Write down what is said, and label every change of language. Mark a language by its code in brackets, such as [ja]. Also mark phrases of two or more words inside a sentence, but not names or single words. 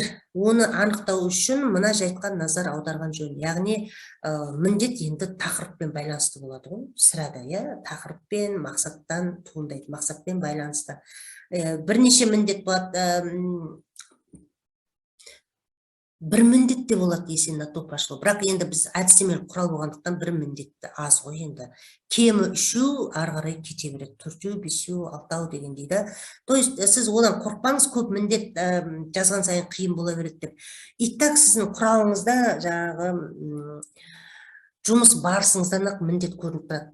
[kk] Оны анықтау үшін мына жайтқа назар аударған жөн. Яғни міндет енді тақырыппен байланысты болады ғой. Сірада, тақырыппен, мақсаттан туындайды, мақсатпен байланысты. Бірнеше міндет болады. Бір міндет те болады [ru] есен на то пошло. [kk] Бірақ енді біз әдістемелік құрал болғандықтан бір міндетті аз ғой енді. Кемі 3, ары қарай кете береді. 4, 5, 6 дегендей да. [ru] То есть [kk] сіз одан қорқпаңыз, көп міндет жазған сайын қиын бола береді деп. Итак, сіздің құралыңызда жаңағы жұмыс барысыңыздан міндет көрініп тұрады.